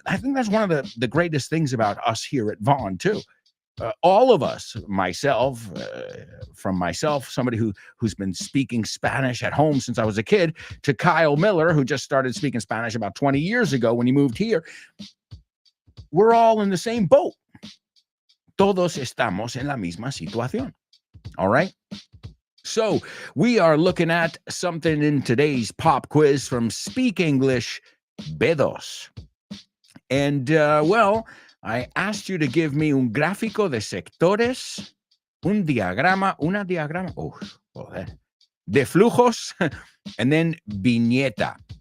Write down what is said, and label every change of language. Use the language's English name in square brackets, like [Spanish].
[English] I think that's one of the greatest things about us here at Vaughn too. All of us, myself, somebody who's been speaking Spanish at home since I was a kid, to Kyle Miller, who just started speaking Spanish about 20 years ago when he moved here. We're all in the same boat. [Spanish] Todos estamos en la misma situación. [English] All right? So we are looking at something in today's pop quiz from Speak English B2. And, I asked you to give me [Spanish] un gráfico de sectores, una diagrama, de flujos, [English] and then viñeta.